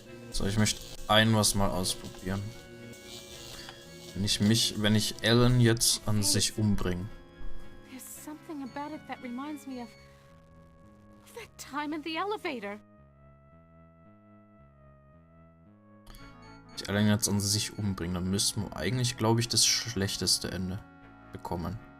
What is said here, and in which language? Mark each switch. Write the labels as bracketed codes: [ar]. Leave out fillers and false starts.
[de] So, ich möchte was mal ausprobieren. Wenn ich Ellen jetzt an sich umbringe. [en] There's something about it that reminds me of that time in the elevator. [de] Wenn ich Ellen jetzt an sich umbringe, dann müssten wir eigentlich, glaube ich, das schlechteste Ende bekommen.